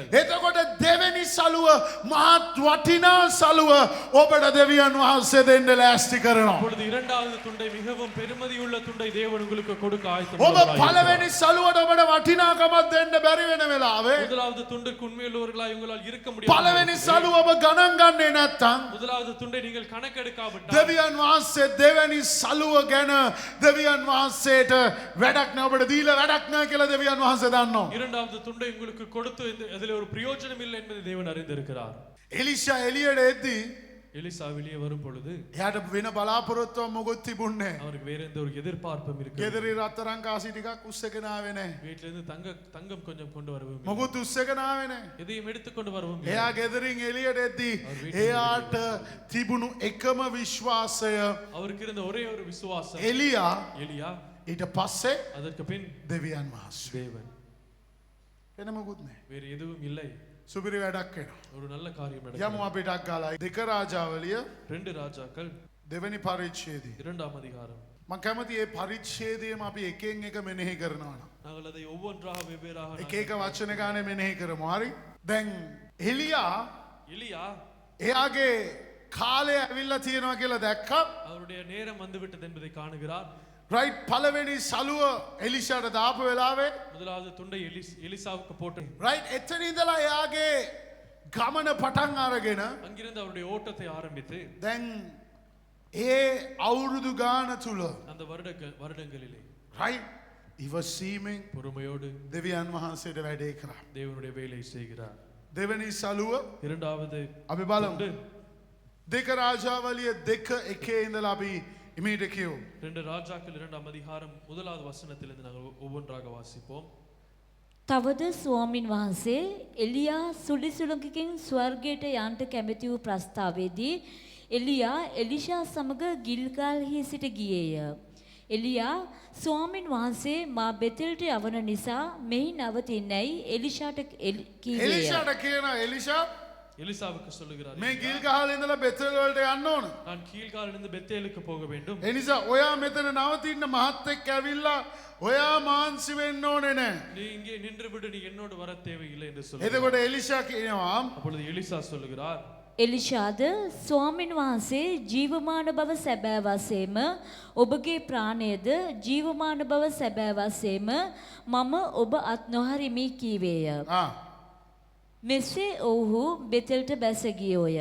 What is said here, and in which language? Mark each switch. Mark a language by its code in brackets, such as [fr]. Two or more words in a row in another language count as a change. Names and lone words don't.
[si] එතකොට දෙවැනි සලුව මහත් වටිනා සලුව ඔබට දෙවියන් වහන්සේ දෙන්න ලෑස්ති කරනවා. [ta] அப்பொழுது இரண்டாவது துண்டை மிகவும் பெருமதியுள்ள துண்டை தேவன் உங்களுக்கு கொடுக்க [si] ඔබ [ta] ஆயத்தம். [si] පළවෙනි සලුවට ඔබට වටිනාකමක් දෙන්න බැරි වෙන වෙලාවේ [ta] முதலாவது துண்டுக்கு உண்மையுள்ளவர்களாய் உங்களால் இருக்க முடியாது. [si] පළවෙනි සලුව ඔබ ගණන් ගන්නේ නැත්තම් [ta] முதலாவது துண்டை நீங்கள் கணக்கெடுக்காவிட்டால் [si] දෙවියන් වහන්සේ දෙවැනි සලුව ගැන දෙවියන් වහන්සේට වැඩක් නැහැ ඔබට දීලා වැඩක් නැහැ කියලා දෙවියන් වහන්සේ දන්නවා. [ta] இரண்டாவது துண்டை உங்களுக்கு கொடுத்து அதில் ஒரு பிரயோஜனம் இல்லை என்பதை தேவன் அறிந்திருக்கிறார். [si] එලිෂා එළියට එද්දී [ta] எலிசா வெளியே வரும் பொழுது [si] එයාට වෙන බලාපොරොත්තුවක් මොකුත් තිබුණේ නැහැ. [ta] அவருக்கு வேற எந்த ஒரு எதிர்பார்ப்பும் இருக்கு. [si] ගෙදරේ රත්තරන් කාසි ටිකක් උස්සගෙන ආවේ නැහැ. [ta] வீட்டில இருந்து தங்கம் கொஞ்சம் கொண்டு வரவும் இல்லை. [si] මොකුත් උස්සගෙන ආවේ නැහැ. [ta] எதையும் எடுத்து கொண்டு வரவும் இல்லை. [si] එයා ගෙදරින් එළියට එද්දී එයාට තිබුණු එකම විශ්වාසය [ta] அவருக்கு இருந்த ஒரே ஒரு விசுவாசம் [si] එලියා [ta] எலியா, [si] ඊට පස්සේ [ta] அதற்கு பின் [si] දෙවියන් වහන්සේ. [ta] தேவன். [si] වෙන මොකුත් නැහැ. [ta] வேறு எதுவும் இல்லை. [si] සුපිරි වැඩක් වෙනවා. [ta] ஒரு நல்ல காரியம் [si] යමු [ta] நடக்கும். [si] අපි ටක් ගාලා දෙක රාජාවලිය [ta] 2 ராஜாக்கள் [si] දෙවැනි පරිච්ඡේදය. [ta] 2ஆம் அதிகாரம். [si] මම කැමති මේ පරිච්ඡේදයම අපි එකින් එක මෙනෙහි කරනවා නම්. [ta] நாங்கள் அதை ஒவ்வொன்றாக வெவ்வேறாக [si] එක එක වචන ගානේ මෙනෙහි කරමු. හරි? දැන් එලියා [ta] எலியா [si] එයාගේ කාලය ඇවිල්ලා තියෙනවා කියලා දැක්කා. [ta] அவருடைய நேரம் வந்துவிட்டது என்பதை காணுகிறார். [si] රයිට් පළවෙනි සලුව එලිෂාට දාපු වෙලාවේ [ta] முதலாவது துண்டை எலிசாவுக்கு போட்டு [si] රයිට් එතන ඉඳලා එයාගේ ගමන පටන් අරගෙන [ta] அங்கிருந்து அவருடைய ஓட்டத்தை ஆரம்பித்து [si] දැන් ඒ අවුරුදු ගාන තුල [ta] அந்த வருடங்களிலே [si] right ඉවසීමෙන් [ta] பொறுமையோடு [si] දෙවියන් වහන්සේට වැඩේ කරා. [ta] தேவனுடைய வேலை செய்கிறார். [si] දෙවනි සලුව [ta] இரண்டாவது [si] අපි බලමු. දෙක රාජාවලිය 2:1 ඉඳලා අපි ඉමීට කියමු. [ta] 2 ராஜாக்கள் 2ஆம் அதிகாரம் 1வது வசனத்திலிருந்து நாங்கள் ஒவ்வொன்றாக வாசிப்போம். [si] තවද ස්වාමින් වහන්සේ එලියා සුලිසුලඟකින් ස්වර්ගයට යන්ට කැමැති වූ ප්‍රස්තාවයේදී එලියා එලිෂා සමග ගිල්ගල්හි සිට ගියේය. එලියා ස්වාමින් වහන්සේ මා බෙතෙල්ට යවන නිසා මෙහි නවතින්නයි එලිෂාට කීවේය. එලිෂාට කියන එලිෂා [ta] எலிசாவுக்கு சொல்லுகிறார், [si] මේ ගිල්ගහල ඉඳලා බෙතෙල් වලට යන්න ඕන. [ta] நான் கீழ்காலிலிருந்து பெத்தேலுக்கு போக வேண்டும். [si] ඒ නිසා ඔයා මෙතන නවතින්න මහත් එක්ක ඇවිල්ලා ඔයා මාන්සි වෙන්න ඕනේ නැහැ. [ta] நீ இங்கே நின்று விடு, நீ என்னோடு வர தேவையில்லை என்று சொல்லுகிறார். [si] එතකොට එලිෂා කියනවා [ta] அப்பொழுது எலிசா சொல்லுகிறார், [si] එලිෂාද ස්වාමින් වහන්සේ ජීවමාන බව සැබෑ වශයෙන්ම ඔබගේ ප්‍රාණයද ජීවමාන බව සැබෑ වශයෙන්ම මම ඔබ අත් නොහරිමි කීවේය. මෙසේ ඔවුහු බෙතෙල්ට බැස ගියෝය.